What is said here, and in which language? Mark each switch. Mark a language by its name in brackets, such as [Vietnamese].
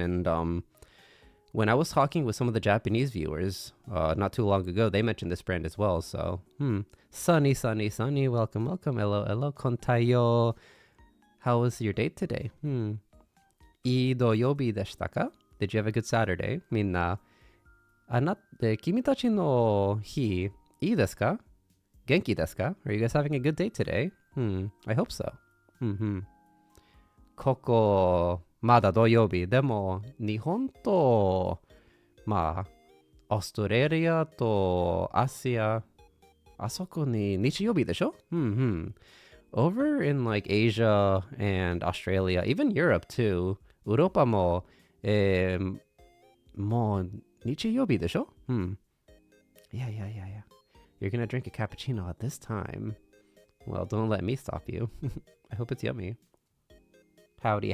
[English] And when I was talking with some of the Japanese viewers not too long ago, they mentioned this brand as well. So, Sunny, welcome. Hello, kontayo. How was your date today? [Japanese] Ii doyobi deshita ka? [English] Did you have a good Saturday? [Japanese] Minna. 君たちの日、いいですか? 元気ですか? [English] Are you guys having a good day today? I hope so. [Japanese] ここ、まだ土曜日。でも、日本と、オーストラリアとアジア、あそこに日曜日でしょ? [English] Over in like Asia and Australia, even Europe too, [Japanese] ヨーロッパも、もう、日曜日でしょ? [English] Yeah. You're gonna drink a cappuccino at this time. Well, don't let me stop you. I hope it's yummy. Howdy.